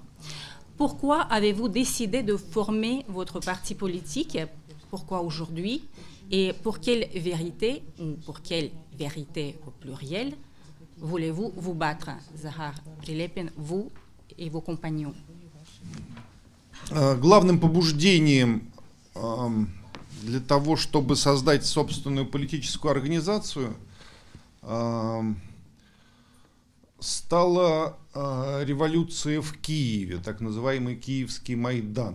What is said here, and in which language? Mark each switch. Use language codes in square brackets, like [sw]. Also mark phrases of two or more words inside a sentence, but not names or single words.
[fr] Pourquoi avez-vous décidé de former votre parti politique? Pourquoi aujourd'hui? Et pour quelle vérité, ou pour quelle vérité au pluriel, voulez-vous vous battre, Zakhar Prilepin, vous et vos compagnons? [ru] Главным побуждением для того, чтобы создать собственную политическую организацию, стала революция в Киеве, так называемый Киевский Майдан.